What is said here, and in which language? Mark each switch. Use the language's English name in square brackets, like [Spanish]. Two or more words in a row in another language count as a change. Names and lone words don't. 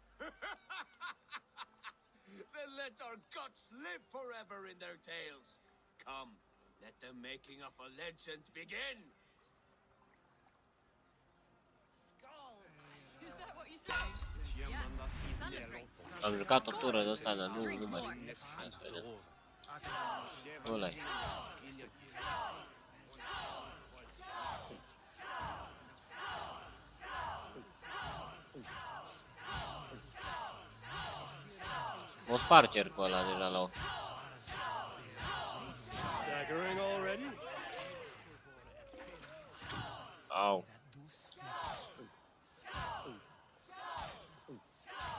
[English] Then let our guts live forever in their tails. Come, let the making of a legend begin. Skull. Is that what you said? Yes, celebrate. [Romanian] Am jucat o tură de ăsta, dar nu mai. Ia să vedem. Ăla-i. O spar cercul ăla deja la ochi. [English] Staggering already? [Romanian] Au.